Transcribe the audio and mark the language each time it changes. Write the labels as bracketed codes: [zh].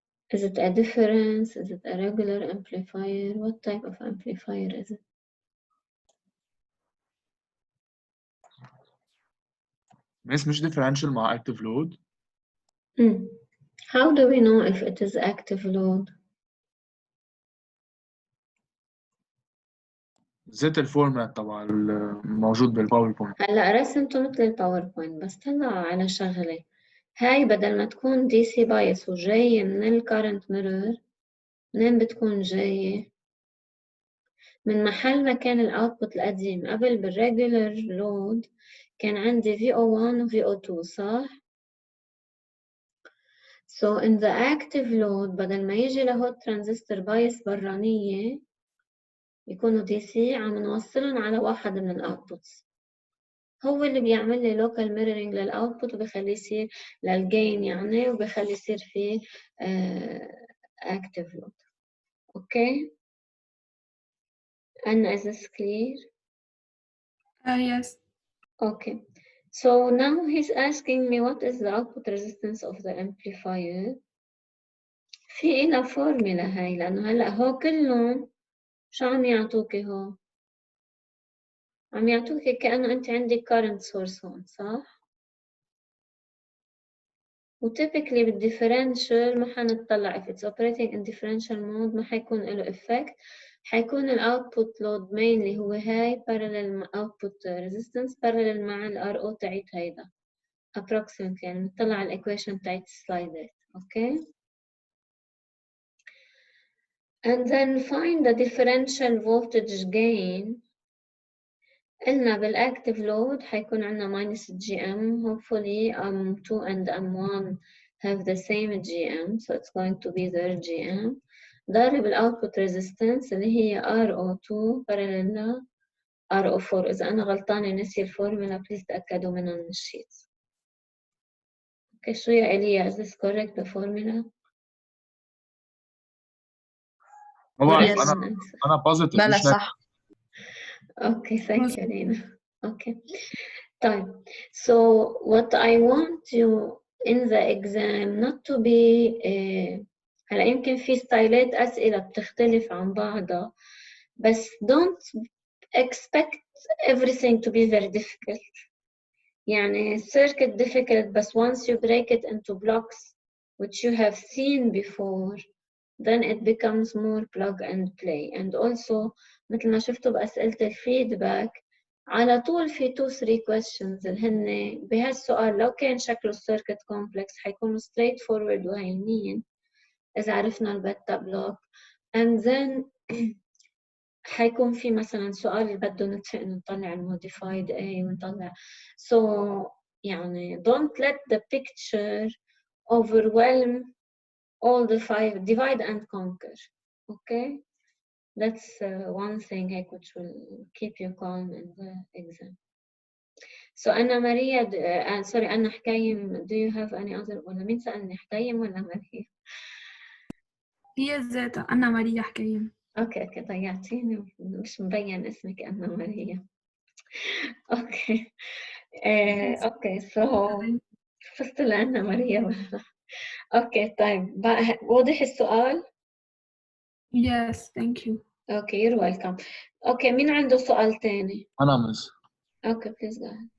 [en] Is it a difference? Is it a regular amplifier? What type of amplifier is it? [ar] مش differential مع active load. [en] How do we know if it is active load? [ar] زيت الفورمات تبع الموجود بالباوربوينت. هلا رسمته مثل الباوربوينت بس طلع على شغلة. هاي بدل ما تكون دي سي بايس وجاية من الكارنت ميرور، منين بتكون جاية؟ من محل ما كان الاوتبوت القديم قبل بالريجولر لود كان عندي VO1 و VO2 صح؟ [en] So in the active load [ar] بدل ما يجي لهود ترانزستور بايس برانية يكونوا دي سي عم نوصلهم على واحد من الاوتبوتس. هو اللي بيعمل لي local mirroring للاوتبوت وبخليه يصير للجين يعني وبخليه يصير فيه active load. [en] Okay? Anna, is this clear? Yes. Okay. So now he's asking me what is the output resistance of the amplifier. [ar] في إلها فورميلا هاي لأنه هلأ هو كلهم شو عم يعطوكي هو؟ عم يعطوكي كأنه أنت عندك current source هون صح؟ وتيبيكلي بالديفرنشال ما حنطلع [en] if it's operating in differential mode [ar] ما حيكون له effect. حيكون ال output load mainly هو هاي parallel output resistance parallel مع ال RO تاعت هيدا approximately يعني بنطلع على equation تاعت السلايدات. [en] Okay. And then find the differential voltage gain. [ar] قلنا بالactive load حيكون عندنا minus GM. [en] Hopefully M2 and M1 have the same GM, so it's going to be their GM. [ar] ضارب output resistance اللي هي RO2 parallel RO4. إذا أنا غلطانة نسي الفورمولا please تأكدوا منها من الشيت. Okay, شو يا إيليا? [en] Is this correct the formula? [ar] ما بعرف [en] Yes. [ar] أنا positive لا مش صح. [en] Okay, thank you, Lina. Okay. طيب. So what I want you in the exam not to be [ar] هلا يمكن في ستايلات أسئلة بتختلف عن بعضها بس [en] don't expect everything to be very difficult. يعني circuit difficult بس once you break it into blocks which you have seen before then it becomes more plug and play. [ar] And also مثل ما شفتوا بأسئلة الفيدباك على طول في 2-3 questions اللي هن بهالسؤال لو كان شكله السيركت كومبلكس حيكونوا straight forward وهينين إذا عرفنا البتا بلوك. and then حيكون في مثلا سؤال اللي بده نتفق إنه نطلع الموديفايد A ونطلع. [en] So يعني don't let the picture overwhelm all the 5. Divide and conquer. Okay, that's one thing which will keep you calm in the exam. [ar] So أنا ماريا sorry أنا حكايم [en] do you have any other [ar] ولا مين سألني حكايم ولا ماريا؟ هي ذاتها أنا ماريا حكايم. أوكي ضيعتيني مش مبين اسمك أنا ماريا. أوكي أوكي so فزت لأنا ماريا ولا؟ أوكي طيب واضح السؤال؟ [en] Yes, thank you. Okay you're welcome. [ar] أوكي مين عنده سؤال تاني؟ أنا مس [en] Okay please go ahead.